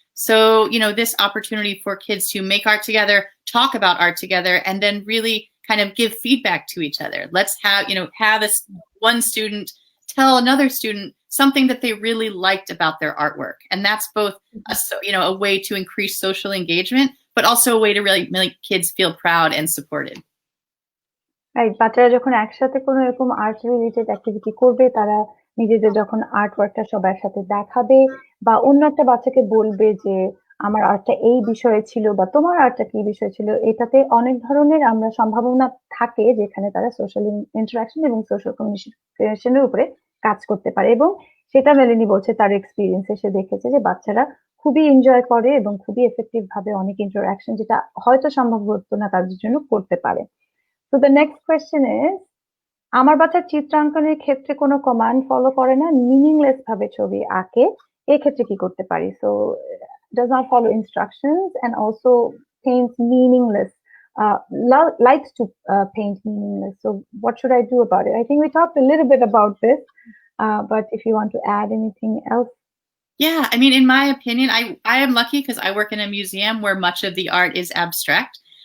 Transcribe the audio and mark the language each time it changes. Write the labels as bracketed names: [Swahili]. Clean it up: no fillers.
[English] So, this opportunity for kids to make art together, talk about art together, and then really kind of give feedback to each other. Let's have this one student tell another student something that they really liked about their artwork. And that's both a way to increase social engagement, but also a way to really make kids feel proud and supported. [Bangla] Right, বাচ্চারা যখন একসাথে কোনো এরকম art related activity করবে, তারা নিজেদের যখন art ওয়ার্কটা সবার সাথে দেখাবে বা অন্য একটা বাচ্চাকে বলবে যে আমার আর্টটা এই বিষয়ে ছিল বা তোমার আর্টটা কি বিষয় ছিল, এটাতে অনেক ধরনের আমরা সম্ভাবনা থাকে যেখানে তারা সোশ্যাল ইন্টারাকশন এবং সোশ্যাল কমিউনিকেশনের উপরে কাজ করতে পারে। এবং সেটা মেলেনি বলছে তার এক্সপিরিয়েন্সে সে দেখেছে যে বাচ্চারা খুবই এনজয় করে এবং খুবই এফেক্টিভ ভাবে অনেক ইন্টারাকশন যেটা হয়তো সম্ভব হতো না তাদের জন্য করতে পারে। [English] So the next question is, [Bangla] আমার বাচ্চা চিত্রাঙ্কনের ক্ষেত্রে কোনো কমান্ড ফলো করে না, মিনিংলেস ভাবে ছবি আঁকে, এই ক্ষেত্রে কি করতে পারি? [English] So does not follow instructions and also paints meaningless, likes to paint meaningless. So what should I do about it? I think we talked a little bit about this, but if you want to add anything else. Yeah, I mean, in my opinion, I am lucky because I work in a museum where much of the art is abstract.